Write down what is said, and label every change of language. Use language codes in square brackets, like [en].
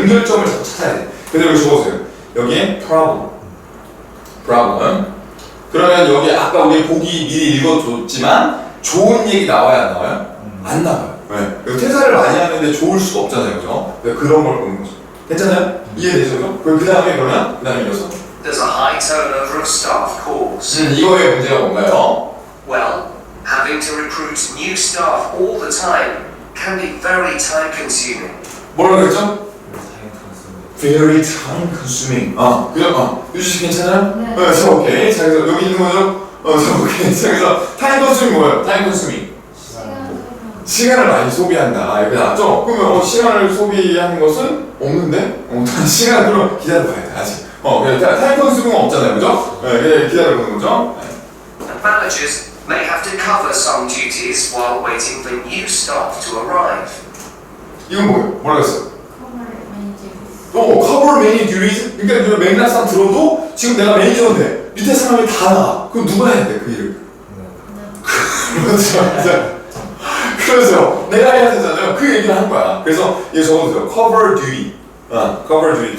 [ko] 연결점을 자꾸 찾아야 돼. 그래서 여기 적어보세요. 여기에 problem. 그러면 여기 아까 우리 보기 미리 읽어줬지만 좋은 얘기 나와야 안 나와요? 안 나와요. 네. 퇴사를 많이 하는데 좋을 수가 없잖아요, 그죠? 그런 걸 보는 거죠. 괜찮아요? 이해되죠? 그 다음에 이어서 [en] There's a high turnover of staff calls. [ko] 이거의 문제가 뭔가요? [en] Well, having to recruit new staff all the time can be very time consuming. [ko] 뭐라고 그랬죠? [en] Very time consuming. [ko] 그죠? 유지 씨 괜찮아요? 네. 자, 오케이. 자, 그래서 여기 있는 거죠? 자, 오케이. 자, 그래서 time consuming 뭐예요? time consuming. 시간을 많이 소비한다. 이렇게 나왔죠? 그러면 시간을 소비하는 것은 없는데? 시간 그럼 기다려봐야 돼, 아직. 그냥 타임 컨수밍은 없잖아요, 그죠? 네, 기다려보는 거죠? [en] And managers may have to cover some duties while waiting for new staff to arrive. [ko] 이건 뭐예요? 뭐라고 했어요? [en] Cover many duties. cover many duties? [ko] 그러니까 이 맥락상 들어도 지금 내가 매니저인데 밑에 사람이 다 나가. 그럼 누가 해야 돼, 그 일을? 그렇죠. 그래서 내가 해야 되잖아요. 그 얘기를 한 거야. 그래서 이거 적어주세요. [en] cover duty. cover duty.